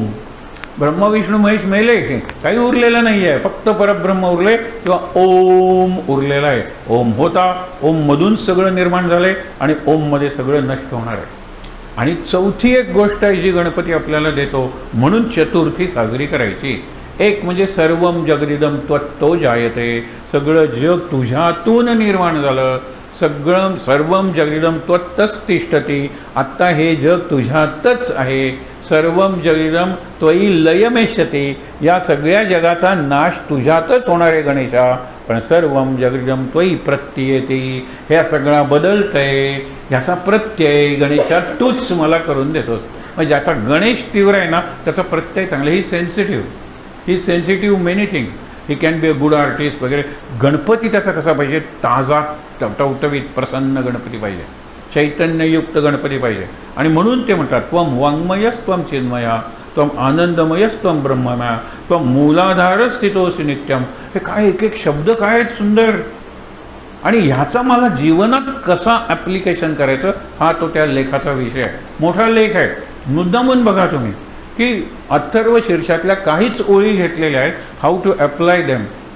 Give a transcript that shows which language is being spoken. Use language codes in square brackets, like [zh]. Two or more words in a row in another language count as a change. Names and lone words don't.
[mr] ब्रह्मा विष्णू महेश मेले, काही उरलेलं नाही आहे, फक्त परब्रह्म उरले किंवा ओम उरलेला आहे. ओम होता, ओम मधून सगळं निर्माण झालंय आणि ओम मध्ये सगळं नष्ट होणार आहे. आणि चौथी एक गोष्ट आहे जी गणपती आपल्याला देतो, म्हणून चतुर्थी साजरी करायची. एक म्हणजे [sa] सर्वम जगदिदम त्वत्तो जायते, [mr] सगळं जग तुझ्यातून निर्माण झालं. [sa] सगळं सर्वम जगदिदम त्वत्तच तिष्ठती, [mr] आत्ता हे जग तुझ्यातच आहे. [sa] सर्वम जगदिदम त्वयी लयमेष्यते, [mr] या सगळ्या जगाचा नाश तुझ्यातच होणार आहे गणेशा. [sa] पण सर्वम जगदिदम त्वयी प्रत्ययते, [mr] ह्या सगळा बदलतंय, ह्याचा प्रत्यय गणेशा तूच मला करून देतोस. मग ज्याचा गणेश तीव्र आहे ना त्याचा प्रत्यय चांगला. [en] he sensitive, he sensitive many things. he can be a good artist [mr] वगैरे. गणपती त्याचा कसा पाहिजे? ताजा, टवटवीत, प्रसन्न गणपती पाहिजे, चैतन्ययुक्त गणपती पाहिजे. आणि म्हणून ते म्हणतात [sa] त्वम वाङ्मयस्त्वम चिन्मया, त्वम आनंदमयस्त्वम ब्रह्ममया, त्वम मूलाधार स्थितोसी नित्यम. [mr] हे काय एक एक शब्द काय आहेत सुंदर. आणि ह्याचा मला जीवनात कसा ॲप्लिकेशन करायचं हा तो त्या लेखाचा विषय आहे. मोठा लेख आहे. मुद्दामून बघा तुम्ही की अथर्व शीर्षातल्या काहीच ओळी घेतलेल्या आहेत, [en] how to apply them.